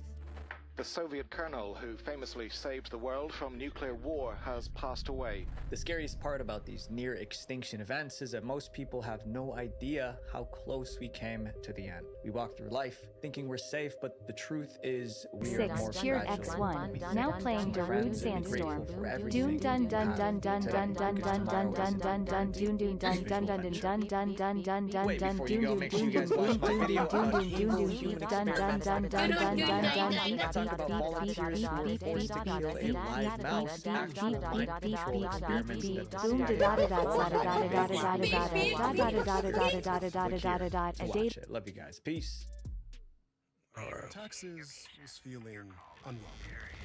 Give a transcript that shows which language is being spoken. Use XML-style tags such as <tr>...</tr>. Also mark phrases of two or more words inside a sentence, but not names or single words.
<en>The Soviet colonel who famously saved the world from nuclear war has passed away. The scariest part about these near extinction events is that most people have no idea how close we came to the end. We walk through life thinking we're safe, but the truth is we are more Tiered fragile. X1, now playing Darude Sandstorm. Doom dun dun dun dun dun dun dun dun dun dun dun doon doon dun dun dun dun dun dun dun dun dun Wait, dun before you doon go, doon make sure you doon guys watch my doon video doon about doon doon evil doon human dun dun dun dun dun dun dun learned about volunteers who were forced to kill a live mouse, actual mind control experiments that the Watch it. Love you guys. Peace. Texas was feeling unwelcome.</en>